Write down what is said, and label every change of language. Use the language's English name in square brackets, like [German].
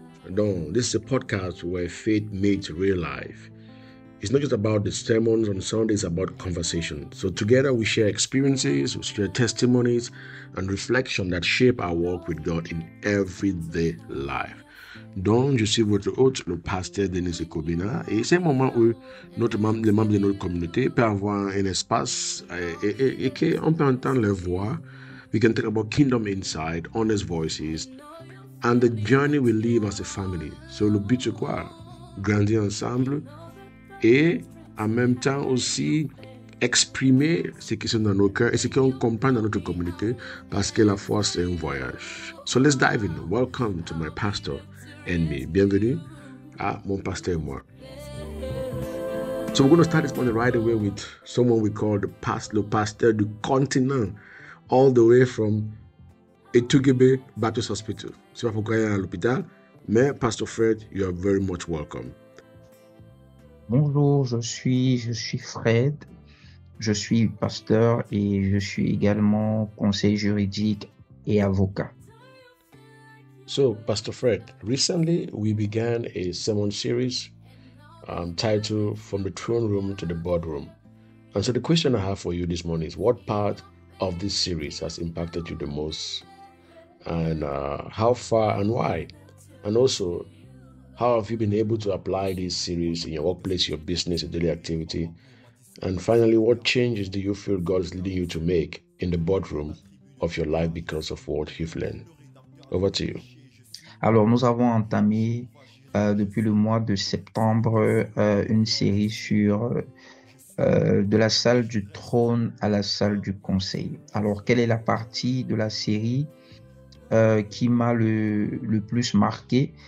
[English] Donc, this is a podcast where faith meets real life. It's not just about the sermons on Sundays, it's about conversation. So together we share experiences, we share testimonies, and reflection that shape our walk with God in everyday life. [French] Donc, je suis votre hôte, le pasteur Denis Ekobina, et c'est un moment où les membres de notre communauté peuvent avoir un espace et qu'on peut entendre leur voix. [English] We can talk about kingdom inside, honest voices, and the journey we live as a family. [French] So, le but c'est quoi? Grandir ensemble et en même temps aussi exprimer ce qui sont dans nos cœurs et ce qu'on comprend dans notre communauté parce que la foi c'est un voyage. [English] So let's dive in. Welcome to my pastor and me. [French] Bienvenue à mon pasteur et moi. [English] So we're going to start this morning right away with someone we call [French] le pasteur du continent, [English] all the way from Etugebe Baptist Hospital. [French] C'est pas pourquoi il est à l'hôpital, mais Pastor Fred, [English] you are very much welcome. [French] Bonjour, je suis Fred. Je suis pasteur et je suis également conseiller juridique et avocat. [English] So, Pastor Fred, recently we began a sermon series titled From the Throne Room to the Boardroom. And so the question I have for you this morning is, what part of this series has impacted you the most? And how far and why? And also, how have you been able to apply this series in your workplace, your business, your daily activity? And finally, what changes do you feel God is leading you to make in the boardroom of your life because of what you've learned? Over to you. [French] Alors, nous avons entamé depuis le mois de septembre une série sur de la salle du trône à la salle du conseil. Alors, quelle est la partie de la série qui m'a le plus marqué?